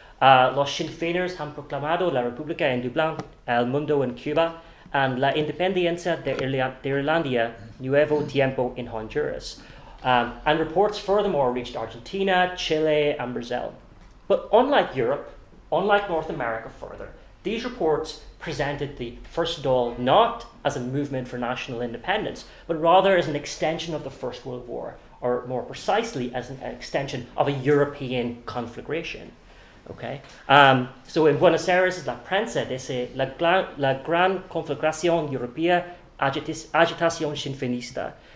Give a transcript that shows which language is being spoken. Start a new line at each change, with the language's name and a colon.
Spanish: Los Sinn Féiners han proclamado la República en Dublín, El Mundo en Cuba, and La Independencia de Irlanda, Nuevo Tiempo in Honduras.
English: And reports furthermore reached Argentina, Chile, and Brazil. But unlike Europe, unlike North America further, these reports presented the First Dáil not as a movement for national independence, but rather as an extension of the First World War, or more precisely, as an extension of a European conflagration. Okay, so in
Spanish: Buenos Aires, la prensa dice la gran conflagración europea agitación shinfinista.